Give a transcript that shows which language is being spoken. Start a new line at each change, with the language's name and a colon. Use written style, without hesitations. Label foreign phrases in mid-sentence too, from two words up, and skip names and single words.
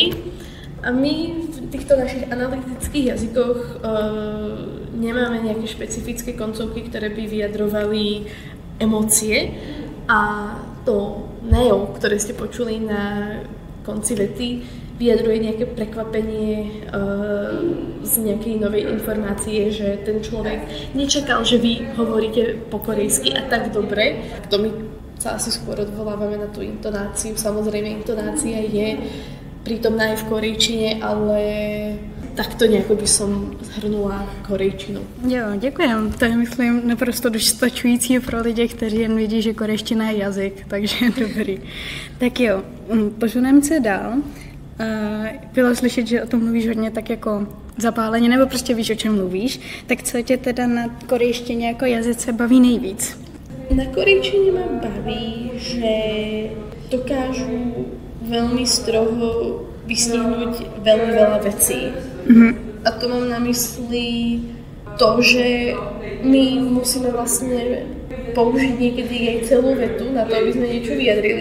Slovak: A my v týchto našich analytických jazykoch nemáme nejaké špecifické koncovky, ktoré by vyjadrovali emócie, a to neo, ktoré ste počuli na konci vety, vyjadruje nejaké prekvapenie z nejakej novej informácie, že ten človek nečakal, že vy hovoríte po korejsky a tak dobre. To my sa asi skôr odvolávame na tú intonáciu. Samozrejme, intonácia je prítomná aj v korejčine, ale takto nejako by som zhrnula korejčinu.
Czech: Jo, děkujem. To je, myslím, naprosto dostačující pro lidi, kteří jen vidí, že korejština je jazyk, takže dobrý. Tak jo, posuneme se dál. Bylo slyšet, že o tom mluvíš hodně tak jako zapáleně, nebo prostě víš, o čem mluvíš. Tak co tě teda na korejštině jako jazyce baví nejvíc?
Slovak: Na korejčine ma baví, že dokážu veľmi stroho vystihnúť veľmi veľa vecí. A to mám na mysli to, že my musíme vlastne použiť niekedy aj celú vetu na to, aby sme niečo vyjadrili.